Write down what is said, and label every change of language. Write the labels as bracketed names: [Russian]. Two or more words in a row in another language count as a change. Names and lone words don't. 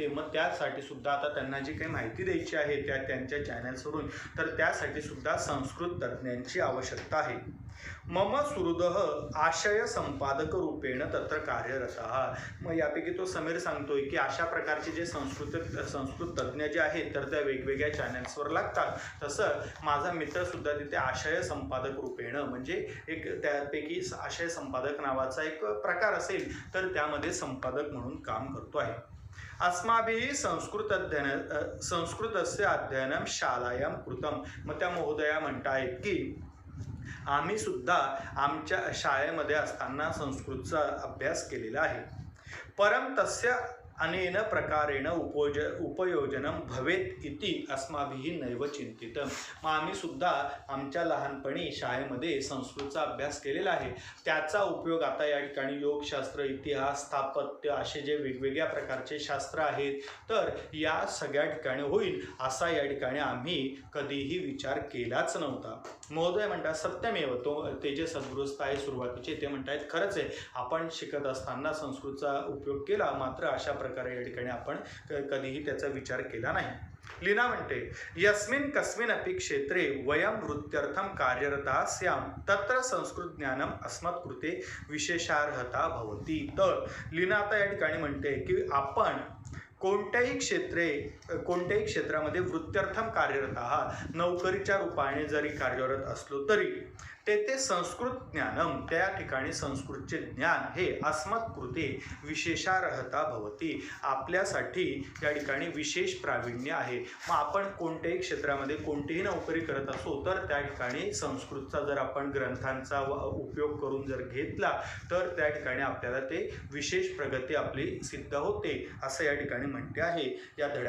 [Marathi] मग त्यासाठी सुद्धा आता त्यांना जी काही माहिती द्यायची आहे त्यांच्या चॅनल्सवरून, तर त्यासाठी सुद्धा संस्कृत तज्ज्ञांची आवश्यकता आहे. [Sanskrit] मम सुहृदः आशय संपादक रूपेण तत्र कार्यरतः. [Marathi] मग यापैकी तो समीर सांगतोय की अशा प्रकारचे जे संस्कृत तज्ज्ञ जे आहेत, तर त्या वेगवेगळ्या चॅनल्सवर लागतात. तसं माझा मित्र सुद्धा तिथे आशय संपादक रूपेण, म्हणजे एक त्यापैकी आशय संपादक नावाचा एक प्रकार असेल, तर त्यामध्ये संपादक म्हणून काम करतो आहे. [Sanskrit] अस्माभिः संस्कृतस्य अध्ययनं शालायां कृतं. [Marathi] मग त्या महोदया म्हणतायत की आम्ही सुद्धा आमच्या शाळेमध्ये असताना संस्कृतचा अभ्यास केलेला आहे. [Sanskrit] परम तस्य अनेन प्रकारेण उपयोजनं भवेत् इति अस्माभिः नैव चिंतितं. [Marathi] मग आम्ही सुद्धा आमच्या लहानपणी शाळेमध्ये संस्कृतचा अभ्यास केलेला आहे. त्याचा उपयोग आता या ठिकाणी योगशास्त्र, इतिहास, स्थापत्य असे जे वेगवेगळ्या प्रकारचे शास्त्र आहेत, तर या सगळ्या ठिकाणी होईल असा या ठिकाणी आम्ही कधीही विचार केलाच नव्हता. महोदय म्हणतात सत्यमेव. ते जे सद्गृहस्थ आहे सुरुवातीचे ते म्हणतात खरंच आहे, आपण शिकत असताना संस्कृतचा उपयोग केला, मात्र अशा प्रकारे या ठिकाणी आपण कधीही त्याचा विचार केला नाही. [Sanskrit] लीना म्हणते यस्मिन् कस्मिन् अपि क्षेत्रे वयं वृत्त्यर्थं कार्यरताः स्याम तत्र संस्कृत ज्ञानम अस्मत् कृते विशेषार्हता भवति. [Marathi] तर लीना आता या ठिकाणी म्हणते की आपण कोणत्याही क्षेत्रामध्ये वृत्त्यर्थम कार्यरत आहात, नोकरीच्या रूपाने जरी कार्यरत असलो तरी तेथे [Sanskrit] संस्कृत ज्ञानम, [Marathi] त्या ठिकाणी संस्कृतचे ज्ञान हे [Sanskrit] अस्मत् कृते विशेषार्हता भवती, [Marathi] आपल्यासाठी या ठिकाणी विशेष प्रावीण्य आहे. मग आपण कोणत्याही क्षेत्रामध्ये कोणतीही नोकरी करत असो, तर त्या ठिकाणी संस्कृतचा जर आपण ग्रंथांचा उपयोग करून जर घेतला, तर त्या ठिकाणी आपल्याला ते विशेष प्रगती आपली सिद्ध होते असं या ठिकाणी म्हणते आहे.